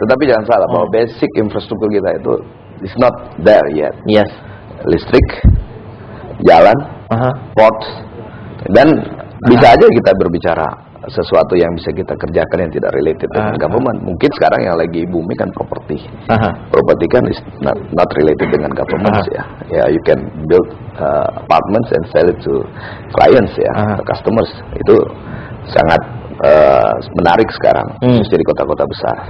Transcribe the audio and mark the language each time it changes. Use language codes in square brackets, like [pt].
[id] Tetapi jangan salah bahwa basic infrastruktur kita itu [en] is not there yet. Yes. [id] Listrik, jalan, ports, dan bisa aja kita berbicara sesuatu yang bisa kita kerjakan yang tidak related dengan government. Mungkin sekarang yang lagi booming kan properti. Properti kan [en] is not related [id] dengan government ya. [en] Ya, you can build apartments and sell it to clients ya, to customers. [id] Itu sangat menarik sekarang, khususnya di kota-kota besar.